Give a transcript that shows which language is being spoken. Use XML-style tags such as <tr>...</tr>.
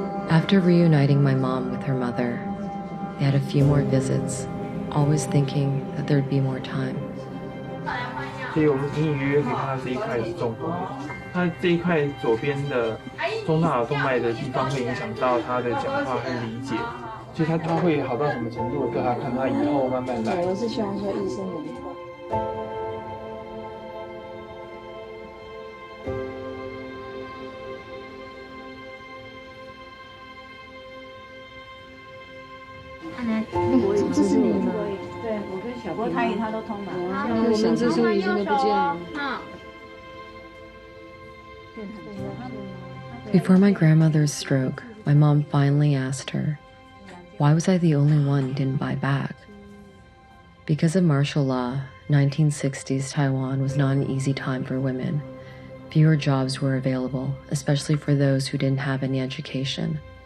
<en>After reuniting my mom with her mother, they had a few more visits, always thinking that there'd be more time.</en> <zh>所以我们隐隐约约可以看到这一块是中风的，它这一块左边的中大脑动脉的地方会影响到他的讲话和理解，所以他会好到什么程度，对他看他以后慢慢来。我是希望说医生能够。这是你吗？对，我跟小波他都通了。我们这时候已经都不见了。</zh> <en>Before my grandmother's stroke, my mom finally asked her, Why was I the only one he didn't buy back? Because of martial law, 1960s Taiwan was not an easy time for women. Fewer jobs were available, especially for those who didn't have any education.</en>